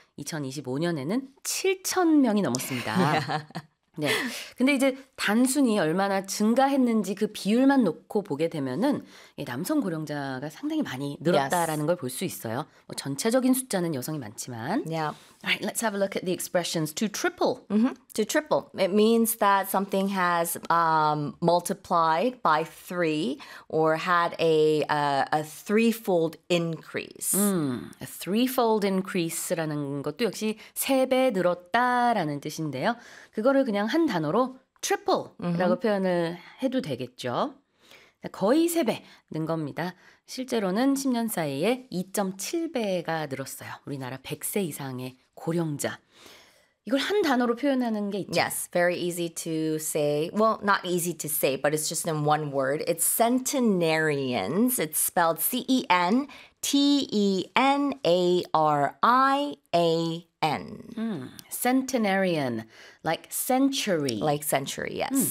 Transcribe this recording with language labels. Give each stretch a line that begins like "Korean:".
Korean: 2025년에는 7,000명이 넘었습니다. 네. 근데 이제 단순히 얼마나 증가했는지 그 비율만 놓고 보게 되면은 남성 고령자가 상당히 많이 늘었다라는 걸 볼 수 있어요. 뭐 전체적인 숫자는 여성이 많지만.
English: Yeah. Alright, let's have a look at the expressions to triple. Mm-hmm. To triple. It means that something has multiplied by three or had a threefold increase. A threefold increase
Korean: 라는 것도 역시 세 배 늘었다라는 뜻인데요. 그거를 그냥 한 단어로 triple라고 표현을 해도 되겠죠. 거의 세 배 는 겁니다. 실제로는 10년 사이에 2.7배가 늘었어요. 우리나라 100세 이상의 고령자. 이걸 한 단어로 표현하는 게 있죠.
English: Yes, very easy to say. Well, not easy to say, but it's just in one word. It's centenarians. It's spelled C-E-N-T-E-N-A-R-I-A-N. Centenarian, like century. Like century, yes.